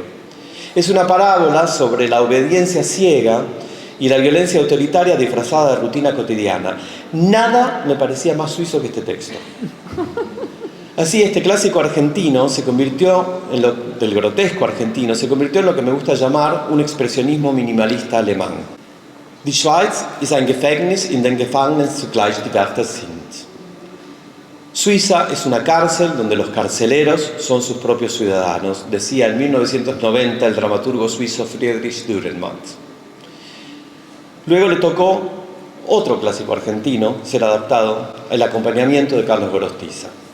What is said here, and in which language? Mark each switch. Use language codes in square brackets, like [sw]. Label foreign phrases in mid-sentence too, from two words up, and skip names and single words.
[es] Es una parábola sobre la obediencia ciega y la violencia autoritaria disfrazada de rutina cotidiana. Nada me parecía más suizo que este texto. Así, este clásico argentino se convirtió, del grotesco argentino, se convirtió en lo que me gusta llamar un expresionismo minimalista alemán. [de] Die Schweiz ist ein Gefängnis, in dem Gefangenen zugleich die Wärter sind. [es] Suiza es una cárcel donde los carceleros son sus propios ciudadanos, decía en 1990 el dramaturgo suizo Friedrich Dürrenmatt. Luego le tocó otro clásico argentino ser adaptado, El acompañamiento de Carlos Gorostiza.